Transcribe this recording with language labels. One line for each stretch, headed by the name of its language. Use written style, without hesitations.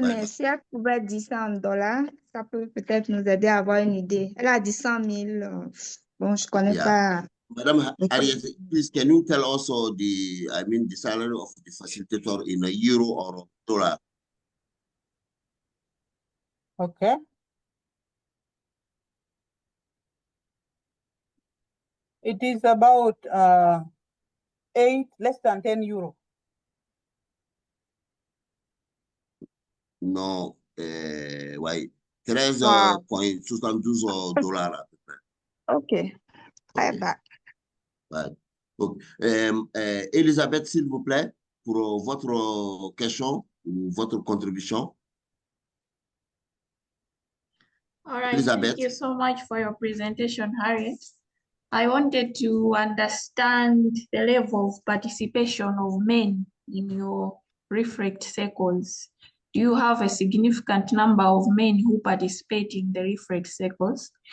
French: mais si elle pouvait dire ça en dollars, ça peut peut-être nous aider à avoir une idée. Elle a dit 100 000. Bon, je ne connais pas.
English: Madam Harriet, please, can you tell also the salary of the facilitator in a euro or dollar? Okay. It is about less than 10 euro.
French: Non, ouais, 13,72 dollars à peu près.
English: OK. Bye Ok. bye.
French: Ouais. Donc, Elisabeth, s'il vous plaît, pour votre question ou votre contribution.
English: All right, thank Elisabeth. you so much for your presentation, Harriet. I wanted to understand the level of participation of men in your reflect circles. Do you have a significant number of men who participate in the reflect circles?